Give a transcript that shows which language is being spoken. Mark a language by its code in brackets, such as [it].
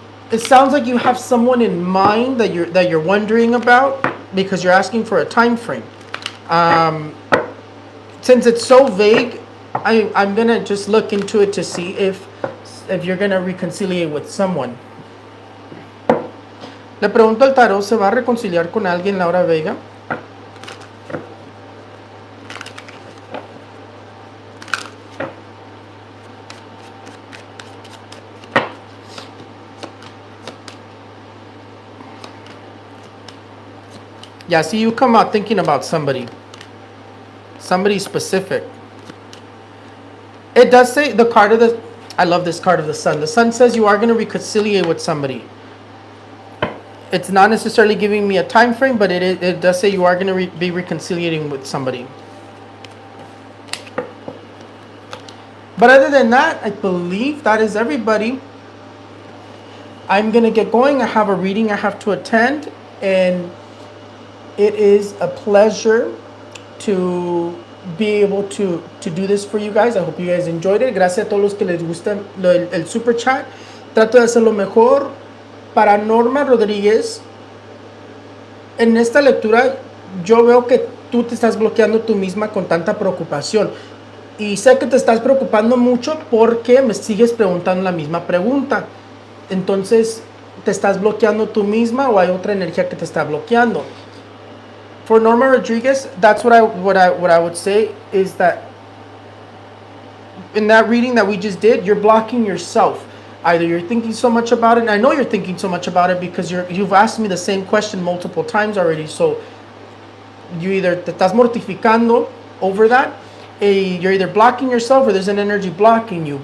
[en] It sounds like you have someone in mind that you're wondering about, because you're asking for a time frame. Since it's so vague, I'm gonna just look into it to see if you're gonna reconciliate with someone. [es] Le pregunto al tarot, ¿se va a reconciliar con alguien, Laura Vega? [en] Yeah, see, you come out thinking about somebody specific. It does say the card of the... I love this card of the sun. The sun says you are going to reconciliate with somebody. It's not necessarily giving me a time frame, but it does say you are going to be reconciliating with somebody. But other than that, I believe that is everybody. I'm gonna get going. I have a reading I have to attend, and it is a pleasure to be able to do this for you guys. I hope you guys enjoyed it. [es] Gracias a todos los que les gusta el super chat. Trato de hacer lo mejor. Para Norma Rodríguez, en esta lectura yo veo que tú te estás bloqueando tú misma con tanta preocupación. Y sé que te estás preocupando mucho porque me sigues preguntando la misma pregunta. Entonces, ¿te estás bloqueando tú misma o hay otra energía que te está bloqueando? [en] For Norma Rodriguez, that's what I would say is that in that reading that we just did, you're blocking yourself. Either you're thinking so much about it, and I know you're thinking so much about it because you've asked me the same question multiple times already. So you either [es] te estás mortificando [en] over that, you're either blocking yourself or there's an energy blocking you.